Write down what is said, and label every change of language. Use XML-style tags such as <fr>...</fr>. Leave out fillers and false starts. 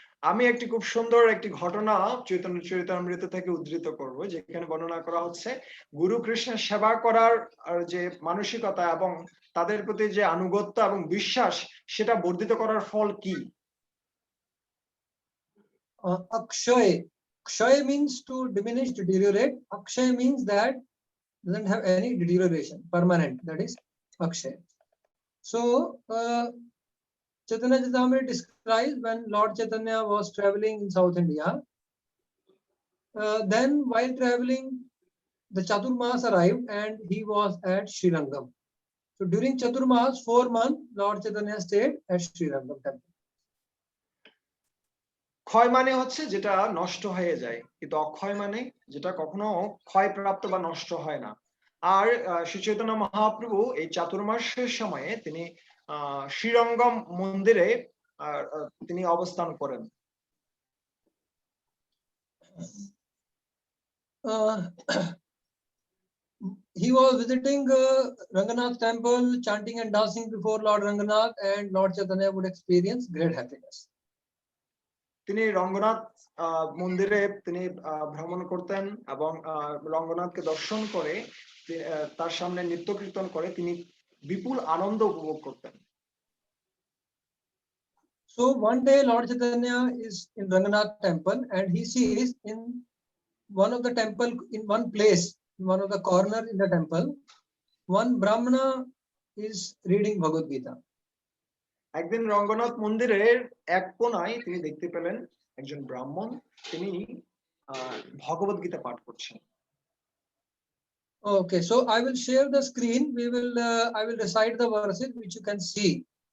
<bn>আমি একটি খুব সুন্দর একটি ঘটনা চৈতন্য চরিতামৃত থেকে উদ্ধৃত করব, যেখানে বর্ণনা করা হচ্ছে গুরু কৃষ্ণের সেবা করার যে মানসিকতা এবং তাদের প্রতি যে আনুগত্য এবং বিশ্বাস সেটা বর্ধিত করার ফল কি।</bn> <en>Akshay. Akshay means to diminish, to deteriorate. Akshay means that doesn't have any deterioration, permanent. That is Akshay. So Chaitanya Charitamrita describes when Lord Chaitanya was traveling in South India. Then while traveling, the Chaturmas arrived and he was at Srirangam. So during Chaturmas, 4 months, Lord Chaitanya stayed at Srirangam temple.</en> <bn>ক্ষয় মানে হচ্ছে যেটা নষ্ট হয়ে যায়, কিন্তু অক্ষয় মানে যেটা কখনো ক্ষয়প্রাপ্ত বা নষ্ট হয় না। আর শ্রী চৈতন্য মহাপ্রভু এই চাতুর্মাসের সময়ে তিনি শ্রীরঙ্গম মন্দিরে তিনি অবস্থান করেন।</bn> <en>He was visiting Ranganath temple, chanting and dancing before Lord Ranganath, and Lord Chaitanya would experience great happiness.</en> <bn>তিনি রঙ্গনাথ মন্দিরে তিনি ভ্রমণ করতেন এবং রঙ্গনাথকে দর্শন করে তার সামনে নৃত্য কীর্তন করে তিনি বিপুল আনন্দ উপভোগ করতেন।</bn> <en>So one day Lord Chaitanya is in Ranganath temple and he sees in one of the temple, in one place, in one of the corner in the temple, one Brahmana is reading Bhagavad Gita.</en> <bn>একদিন রঙ্গনাথ মন্দিরের এক কোণায় তিনি দেখতে পেলেন একজন ব্রাহ্মণ, তিনি ভগবত গীতা পাঠ করছেন।</bn> <en>Okay, so I will share the screen. I will recite the verses which you can see.</en>